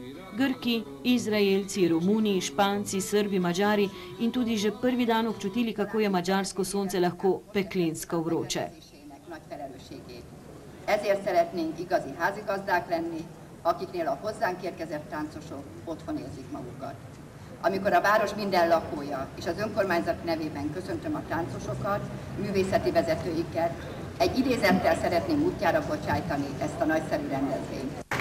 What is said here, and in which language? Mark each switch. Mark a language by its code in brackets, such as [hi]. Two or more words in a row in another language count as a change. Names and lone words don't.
[sl] Grki, Izraelci, Romuni, Španci, Srbi, Madžari in tudi že prvi dan občutili, kako je madžarsko sonce lahko peklensko vroče. [hu] Ezért szeretnénk igazi házigazdák lenni, akiknél a hozzánk érkezett táncosok otthon érzik magukat. Amikor a város minden lakója és az önkormányzat nevében köszöntöm a táncosokat, művészeti vezetőiket, egy idézettel szeretném útjára bocsájtani ezt a nagyszerű rendezvényt.